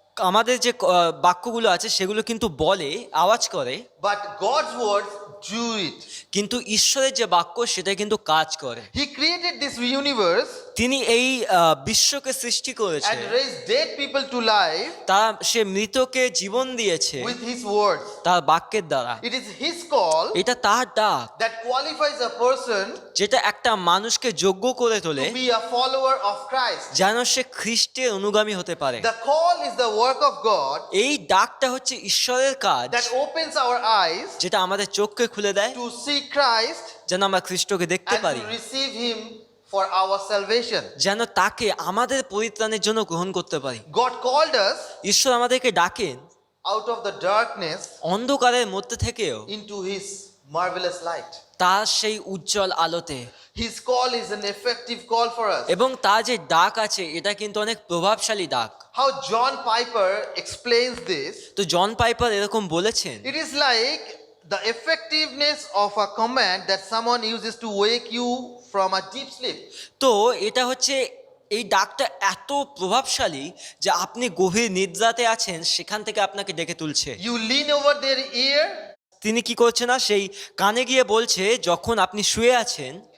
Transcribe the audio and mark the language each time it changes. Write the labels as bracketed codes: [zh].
[bn] আমাদের যে বাক্যগুলো আছে সেগুলো কিন্তু বলে, আওয়াজ করে, [en] but God's words do it. [bn] কিন্তু ঈশ্বরের যে বাক্য সেটা কিন্তু কাজ করে। [en] He created this universe [bn] তিনি এই বিশ্বকে সৃষ্টি করেছে, [en] and raised dead people to life [bn] সে মৃতকে জীবন দিয়েছে [en] with his words. [bn] তার বাক্যের দ্বারা। [en] It is his call [bn] এটা তার ডাক, [en] that qualifies a person [bn] যেটা একটা মানুষকে যোগ্য করে তোলে [en] to be a follower of Christ. [bn] যেন সে খ্রিস্টের অনুগামী হতে পারে। [en] The call is the work of God [bn] এই ডাকটা হচ্ছে ঈশ্বরের কাজ, [en] that opens our eyes [bn] যেটা আমাদের চোখকে খুলে দেয় [en] to see Christ [bn] যেন আমরা খ্রিস্টকে দেখতে [en] and [bn] পারি, [en] to receive him for our salvation. [bn] যেন তাকে আমাদের পরিত্রাণের জন্য গ্রহণ করতে পারি। [en] God called us [bn] ঈশ্বর আমাদেরকে ডাকেন [en] out of the darkness [bn] অন্ধকারের মধ্যে থেকেও [en] into his marvelous light. [bn] তার সেই উজ্জ্বল আলোতে, [en] His call is an effective call for us. [bn] এবং তার যে ডাক আছে এটা কিন্তু অনেক প্রভাবশালী ডাক। [en] How John Piper explains this, [bn] তো জন পাইপার এরকম বলেছেন, [en] it is like the effectiveness of a command that someone uses to wake you from a deep sleep. [bn] তো এটা হচ্ছে এই ডাকটা এত প্রভাবশালী যে আপনি গভীর নিদ্রাতে আছেন সেখান থেকে আপনাকে ডেকে তুলছে। [en] You lean over their ear [bn] তিনি কি করছে না, সেই কানে গিয়ে বলছে যখন আপনি শুয়ে আছেন